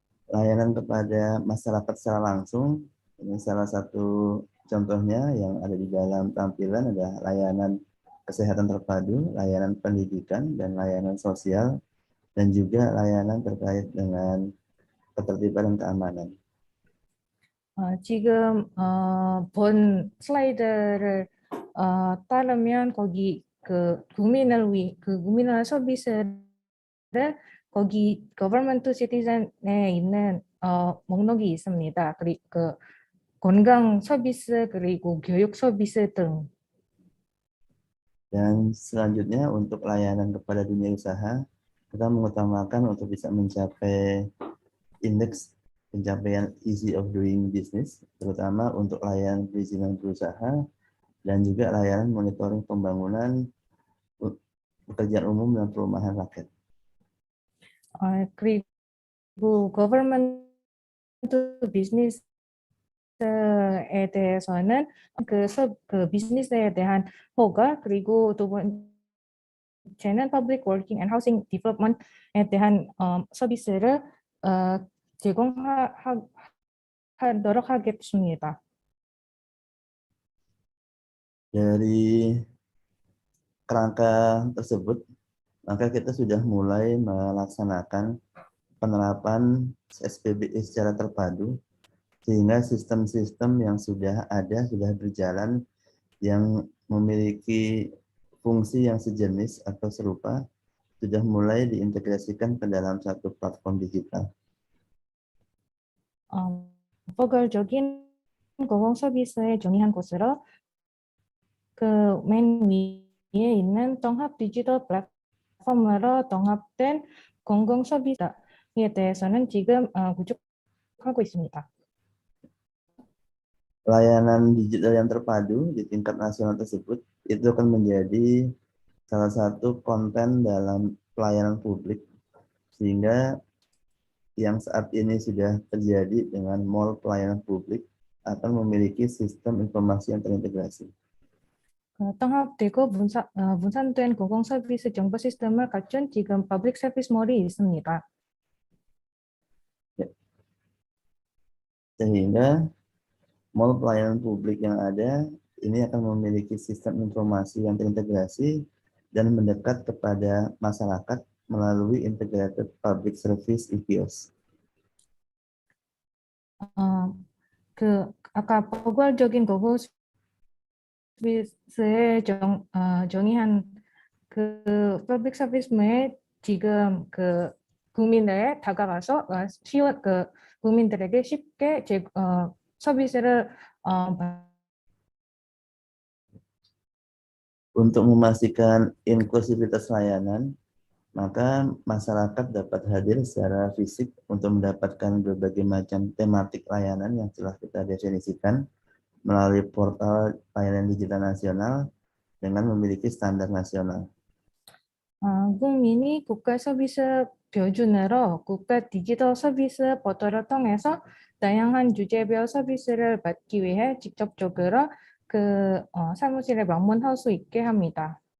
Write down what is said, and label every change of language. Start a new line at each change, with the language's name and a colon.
Indonesian: Layanan kepada masyarakat secara langsung, ini salah satu contohnya yang ada di dalam tampilan adalah layanan kesehatan terpadu, layanan pendidikan, dan layanan sosial, dan juga layanan terkait dengan ketertiban dan keamanan.
Korean: 지금 본 슬라이드를 따르면 거기 국민을 위한 서비스를 거기
English: government to citizen
Korean: 에 있는 목록이 있습니다. 그리고 그 건강 서비스 그리고 교육 서비스 등.
Indonesian: Dan selanjutnya untuk layanan kepada dunia usaha, kita mengutamakan untuk bisa mencapai indeks pencapaian
English: easy of doing business,
Indonesian: terutama untuk layanan perizinan berusaha dan juga layanan monitoring pembangunan pekerjaan umum dan perumahan rakyat.
Korean: 그리고
English: government to business
Korean: 에 대해서는 그 비즈니스에 대한 허가, 그리고 두 번째는
English: public working and housing development
Korean: 에 대한 서비스를 제공하도록 하겠습니다.
Indonesian: Dari kerangka tersebut, maka kita sudah mulai melaksanakan penerapan SPBE secara terpadu, sehingga sistem-sistem yang sudah ada, sudah berjalan, yang memiliki fungsi yang sejenis atau serupa, sudah mulai diintegrasikan ke dalam satu platform digital.
Korean: 포괄적인 공공 서비스에 정의한 곳으로 그 맨 위에 있는 통합 디지털 플랫폼으로 통합된 공공 서비스에 대해서는 지금 구축하고 있습니다.
Indonesian: Layanan digital yang terpadu di tingkat nasional tersebut itu akan menjadi salah satu konten dalam pelayanan publik, sehingga yang saat ini sudah terjadi dengan mall pelayanan publik akan memiliki sistem informasi yang terintegrasi.
Korean: 통합되고 분산된 공공 서비스 정보 시스템을 갖춘 지금 퍼블릭 서비스 몰이 있습니다.
Indonesian: Sehingga mall pelayanan publik yang ada ini akan memiliki sistem informasi yang terintegrasi dan mendekat kepada masyarakat melalui
English: integrated public service
Indonesian: (IPS).
Korean: 아까 포괄적인 공공 서비스에 정의한 그 퍼블릭 서비스에 지금 그 국민에 다가가서 국민들에게 쉽게 서비스를
Indonesian: Untuk memastikan inklusivitas layanan, maka masyarakat dapat hadir secara fisik untuk mendapatkan berbagai macam tematik layanan yang telah kita definisikan melalui portal layanan digital nasional dengan memiliki standar nasional.
Korean: 국민이 국가 서비스 표준으로 국가 디지털 서비스 포털을 통해서 다양한 주제별 서비스를 받기 위해 직접적으로 그 사무실에 방문할 수 있게 합니다.